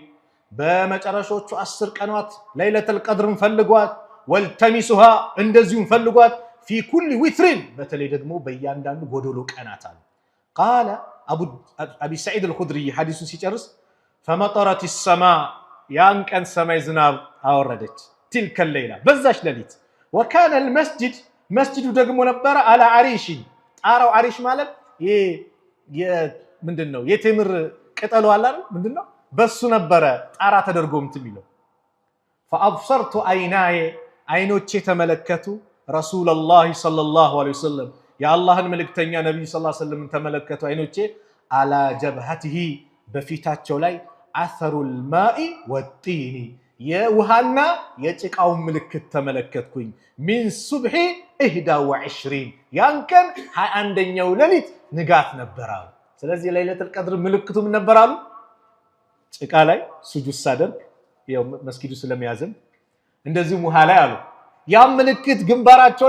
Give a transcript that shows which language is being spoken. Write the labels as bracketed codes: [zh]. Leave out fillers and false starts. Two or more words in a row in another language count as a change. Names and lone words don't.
[am] በመጨረሻዎቹ 10 ቀናት [ar] ليلة القدر [am] ፈልጓት ወልተሚሱሃ እንደዚሁም ፈልጓት [ar] في كل وتر [am] በተለይ ደግሞ በእያንዳንዱ ጎዶሎ ቀናት አሉ። [ar] قال أبو سعيد الخدري [am] ሐዲሱን ሲጨርስ [ar] فمطرت السماء [am] ያን ቀን ሰማይ ዝናብ አወረደች [ar] تلك الليلة [am] በዛች ሌሊት [ar] وكان المسجد [am] መስጂዱ ደግሞ ነበረ [ar] على عريش [am] ጣራው አሪሽ ማለት ምንድነው የቴምር ቅጠሉ አለ አይደል ምንድነው በሱ ነበረ ጣራ ተደርጎ የሚለው [ar] فأبصرت عيناي [am] አይኖቼ ተመለከቱ ረሱላህ [ar] صلى الله عليه وسلم [am] የአላህን መልእክተኛ ነብይ [ar] صلى الله عليه وسلم [am] ተመለከቱ አይኖቼ [ar] على جبهته [am] በፊታቸው ላይ [ar] أثر الماء والطين [am] የውሃና የጭቃው ምልክት ተመለከትኩኝ [ar] من صبح [am] 21 ያን ቀን 21ኛው ሌሊት ንጋት ነበራው። ስለዚህ [ar] ليلة القدر [am] ምልክቱም ነበራሉ ጭቃ ላይ ሱጁድ ሳደርግ ያው መስጊዱ ስለሚያዘም እንደዚህም ውሃ ላይ አሉ ያ ምልክት ግንባራቸው